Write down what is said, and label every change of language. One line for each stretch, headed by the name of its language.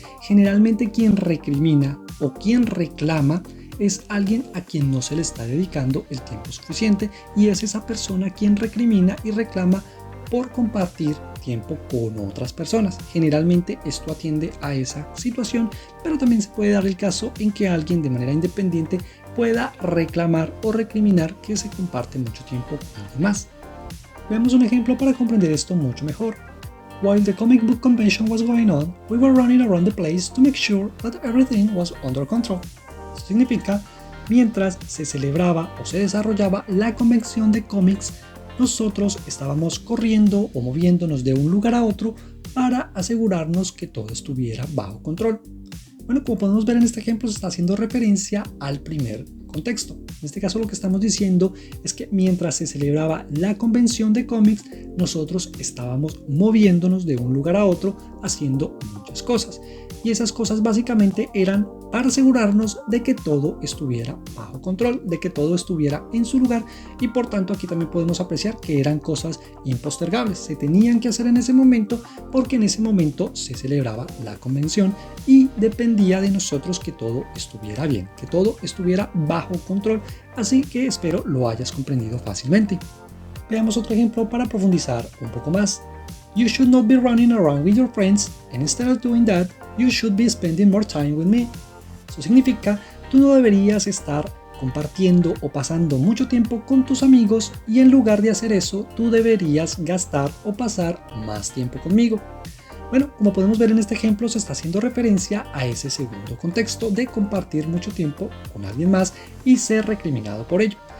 Spanish: Generalmente quien recrimina o quien reclama es alguien a quien no se le está dedicando el tiempo suficiente y es esa persona quien recrimina y reclama por compartir tiempo con otras personas. Generalmente esto atiende a esa situación, pero también se puede dar el caso en que alguien de manera independiente pueda reclamar o recriminar que se comparte mucho tiempo con alguien más. Veamos un ejemplo para comprender esto mucho mejor.
English: While the comic book convention was going on, we were running around the place to make sure that everything was under control.
Spanish: Esto significa, mientras se celebraba o se desarrollaba la convención de cómics, nosotros estábamos corriendo o moviéndonos de un lugar a otro para asegurarnos que todo estuviera bajo control. Bueno, como podemos ver en este ejemplo, se está haciendo referencia al primer contexto. En este caso lo que estamos diciendo es que mientras se celebraba la convención de cómics, nosotros estábamos moviéndonos de un lugar a otro haciendo muchas cosas. Y esas cosas básicamente eran para asegurarnos de que todo estuviera bajo control, de que todo estuviera en su lugar, y por tanto aquí también podemos apreciar que eran cosas impostergables, se tenían que hacer en ese momento porque en ese momento se celebraba la convención y dependía de nosotros que todo estuviera bien, que todo estuviera bajo control, así que espero lo hayas comprendido fácilmente. Veamos otro ejemplo para profundizar un poco más.
English: You should not be running around with your friends, and instead of doing that, you should be spending more time with me.
Spanish: Eso significa, tú no deberías estar compartiendo o pasando mucho tiempo con tus amigos y en lugar de hacer eso, tú deberías gastar o pasar más tiempo conmigo. Bueno, como podemos ver en este ejemplo, se está haciendo referencia a ese segundo contexto de compartir mucho tiempo con alguien más y ser recriminado por ello.